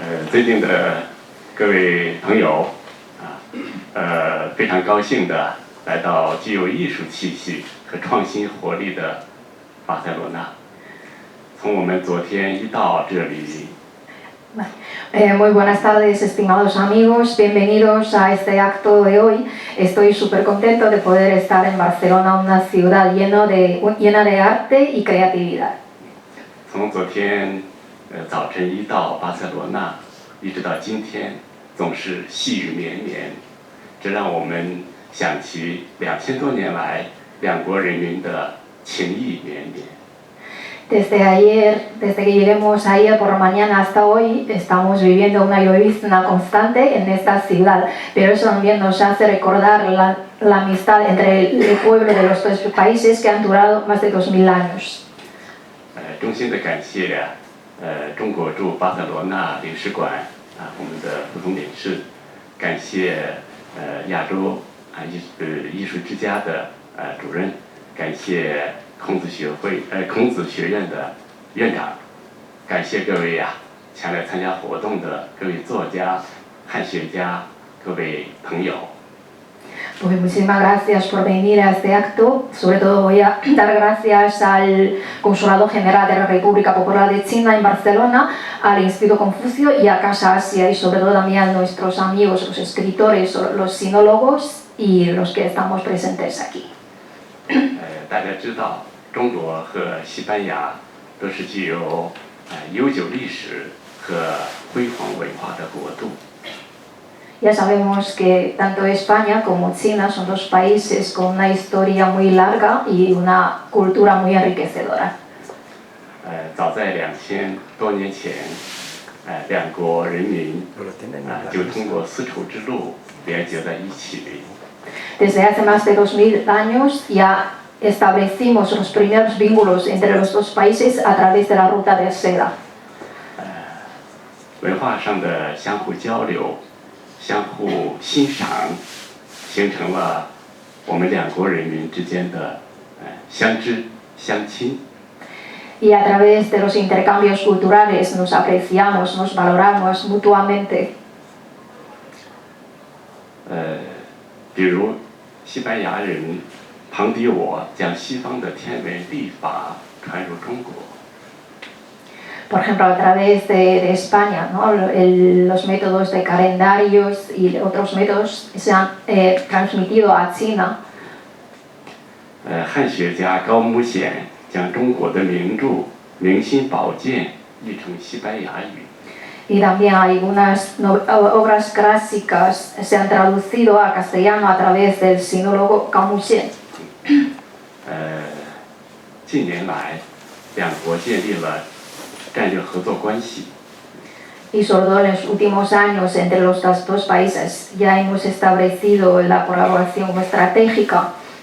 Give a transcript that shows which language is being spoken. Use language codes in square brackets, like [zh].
[zh] 尊敬的各位朋友非常高兴的来到具有艺术气息和创新活力的巴塞罗那。从我们昨天一到这里， [es] Muy buenas tardes, estimados amigos, bienvenidos a este acto de hoy. Estoy súper contento de poder estar en Barcelona, una ciudad llena de arte y creatividad. [zh] 从昨天早晨一到巴塞罗那，一直到今天，总是细雨绵绵，这让我们想起2000多年来两国人民的情谊绵绵。 [es] Desde que lleguemos ayer por la mañana hasta hoy, estamos viviendo una llovizna constante en esta ciudad, pero eso también nos hace recordar la amistad entre el pueblo de los dos países que han durado más de 2000 años. [zh] 衷心的感谢中国驻巴塞罗那领事馆我们的副总领事，感谢亚洲艺术之家的主任，感谢孔子学院的院长，感谢各位前来参加活动的各位作家、汉学家、各位朋友。 [es] Pues muchísimas gracias por venir a este acto. Sobre todo voy a dar gracias al Consulado General de la República Popular de China en Barcelona, al Instituto Confucio y a Casa Asia, y sobre todo también a nuestros amigos, los escritores, los sinólogos y los que estamos presentes aquí. [zh] 大家知道，中国和西班牙都是具有悠久历史和辉煌文化的国度。 [es] Ya sabemos que tanto España como China son dos países con una historia muy larga y una cultura muy enriquecedora. [zh] 早在2000多年前，两国人民就通过丝绸之路连接在一起。 [es] Desde hace más de 2000 años ya establecimos los primeros vínculos entre los dos países a través de la ruta de seda. [zh] 文化上的相互交流、相互欣赏，形成了我们两国人民之间的相知相亲。 [es] Y a través de los intercambios culturales nos apreciamos, nos valoramos mutuamente. [zh] 比如西班牙人庞迪我将西方的天文历法传入中国。 [es] Por ejemplo, a través de España, ¿no? Los métodos de calendarios y otros métodos se han transmitido a China. [zh] 汉学家高木显将中国的名著《明心宝鉴》译成西班牙语。 [es] Y también algunas obras clásicas se han traducido al castellano a través del sinólogo Cao Muxian. [zh] 近年来，两国建立了战略合作关系。 [es] Y sobre todo en los últimos años entre los dos países ya hemos establecido la colaboración estratégica.